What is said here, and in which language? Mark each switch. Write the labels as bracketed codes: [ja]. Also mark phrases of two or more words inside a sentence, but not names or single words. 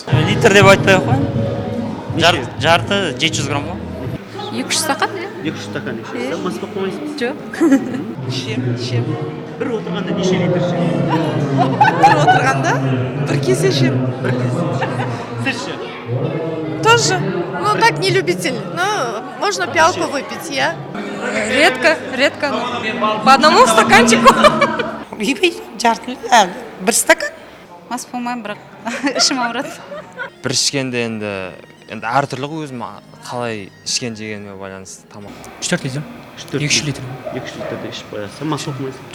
[kk] Литр деп айтпай қойын. Жарты 700 грамм ба? 200 стакан, 200 стакан ішесіз. Мас болып қоймайсыз? Жоқ. Ішем. Бір отырғанда неше литр ішесіз? Бір отырғанда бір кесе ішем. Сіз ше? [ru] Тоже. Ну, так не любитель. Но можно пиалку выпить, я. Редко. По одному стаканчику. [kk] Бір стакан. Мас болмайым, бірақ ішім ауырады. Бір ішкенде енді әртүрлі өзім қалай ішкен жегеніме байланысты тамақ. 4 литр. 2 литр. 2 литрді ішіп қоясыз. Мас болып қоймайсыз?